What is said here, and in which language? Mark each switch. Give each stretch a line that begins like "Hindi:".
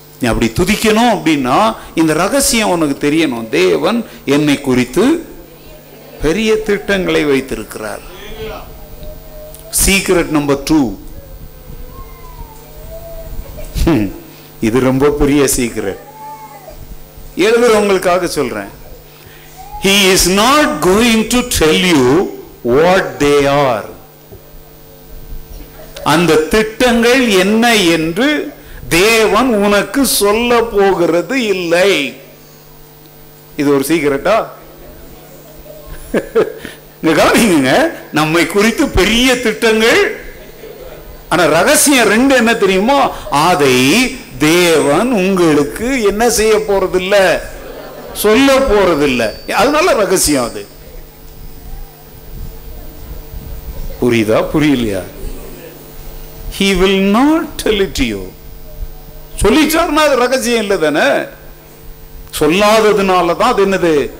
Tamil: அப்படி துதிக்கணும் அப்படின்னா இந்த ரகசியம் உனக்கு தெரியணும். தேவன் என்னை குறித்து பெரிய திட்டங்களை வைத்திருக்கிறார். சீக்ரெட் நம்பர் 2, இது ரொம்ப பெரிய சீக்ரெட். எழுதுறவங்களுக்காக சொல்றேன்.
English: He is not going to tell you what they are.
Tamil: அந்த திட்டங்கள் என்ன என்று தேவன் உனக்கு சொல்ல போகிறது இல்லை. இது ஒரு சீக்ரெட்டா? கவனிங்க, நம்மை குறித்து பெரிய திட்டங்கள். ஆனா ரகசியம் 2 என்ன தெரியுமா? அதை தேவன் உங்களுக்கு என்ன செய்ய போறதில்ல, சொல்ல போறதில்லை. அதனால ரகசியம் அது. புரியுதா புரியலையா?
English: He will not tell it to you.
Tamil: சொல்லிச்சாருன்னா அது ரகசியம் இல்லை தானே. சொல்லாததுனாலதான் அது என்னது?